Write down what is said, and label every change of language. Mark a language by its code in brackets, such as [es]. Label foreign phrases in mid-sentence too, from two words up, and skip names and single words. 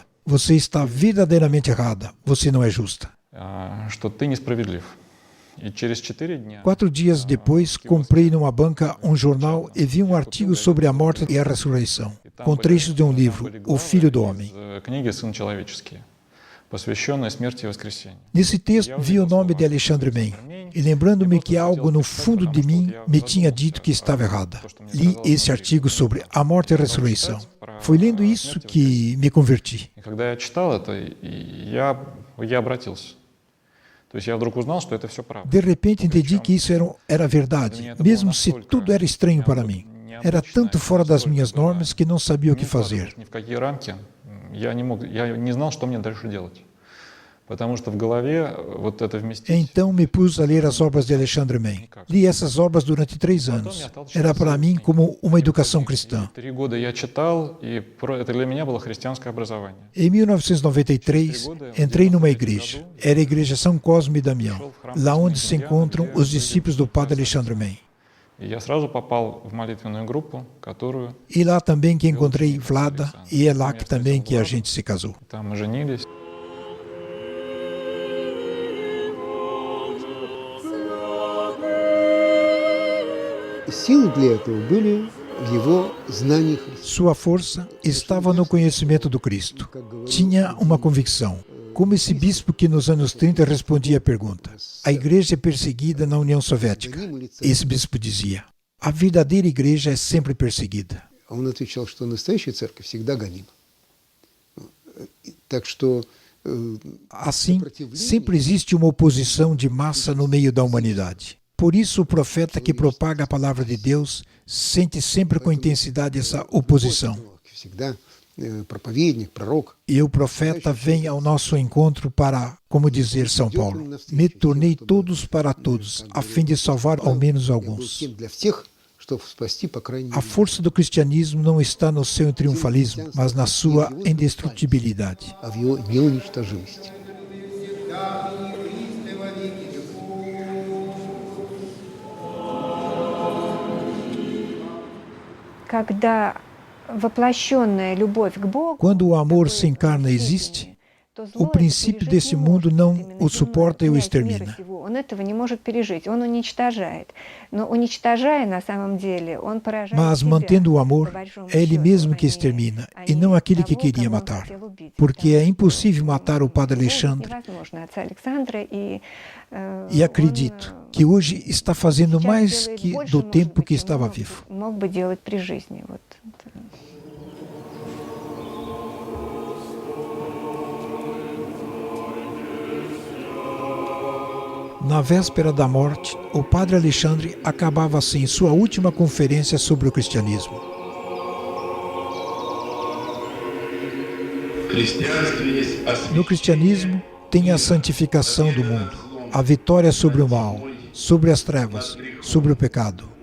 [pt] Você está verdadeiramente errada. Você não é justa. 4 dias depois, comprei numa banca um jornal e vi um artigo sobre a morte e a ressurreição, com trechos de um livro, O Filho do Homem. [ru] посвященное смерти и воскресению. [pt] Nesse texto vi o nome de Alexandre Men, e lembrando-me que algo no fundo de mim me tinha dito que estava errada. Li esse artigo sobre a morte e a ressurreição. Foi lendo isso que me converti. [ru] И когда я читал это, я обратился. То есть я вдруг узнал, что это все правда. [pt] De repente entendi que isso era verdade, mesmo se tudo era estranho para mim. Era tanto fora das minhas normas que não sabia o que fazer. [ru] Ни в какие рамки я не знал, что мне dальше делать. Потому что в голове вот это вместить... [pt] Então me pus a ler as obras de Alexandre Men. Li essas obras durante 3 anos. Era para mim como uma educação cristã. [ru] 3 года я читал, и это для меня было христианское образование. [pt] Em 1993, entrei numa igreja. Era a Igreja São Cosme e Damião, lá onde se encontram os discípulos do padre Alexandre Men. [ru] И я сразу попал в молитвенную группу, которую... [pt] E lá também que encontrei Vlada, e é lá que também que a gente se casou. [ru] Там мы женились. Силы для этого были в его знании Христа. [pt] Sua força estava no conhecimento do Cristo. Tinha uma convicção. Como esse bispo que nos anos 30 respondia a pergunta: a igreja é perseguida na União Soviética. Esse bispo dizia: a verdadeira igreja é sempre perseguida. [ru] Он отвечал, что настоящая церковь всегда гонима. Так что [pt] Assim, sempre existe uma oposição de massa no meio da humanidade. Por isso, o profeta que propaga a palavra de Deus sente sempre com intensidade essa oposição. [ru] всегда проповедник, пророк. [pt] E o profeta vem ao nosso encontro para, como dizer São Paulo, me tornei todos para todos, a fim de salvar ao menos alguns. [ru] Для всех, чтобы спасти, по крайней [pt] A [ru] мере. [pt] força do cristianismo não está no seu triunfalismo, mas na sua indestrutibilidade. [ru] А в его неуничтожимости. Когда воплощенная любовь к Богу, [pt] Quando o amor se encarna e existe, o princípio desse mundo não o suporta e o extermina. [ru] Он этого не может пережить, он уничтожает. Но уничтожая, на самом деле, он поражает [pt] Mas, [ru] себя, [pt] mantendo o amor, [ru] по большому [pt] é ele [ru] счету. [pt] mesmo que [ru] Они- [pt] extermina, e [ru] они [pt] não aquele que [ru] того, [pt] queria [ru] кого он [pt] matar. [ru] хотел убить. [pt] Porque [ru] Да. [pt] é impossível matar o padre Alexandre, [ru] Невозможно отца Александра, [pt] e e acredito que hoje está fazendo mais que do tempo que estava vivo. [ru] мог бы делать при жизни. Вот. [pt] Na véspera da morte, o padre Alexandre acabava assim sua última conferência sobre o cristianismo. No cristianismo tem a santificação do mundo, a vitória sobre o mal, sobre as trevas, sobre o pecado.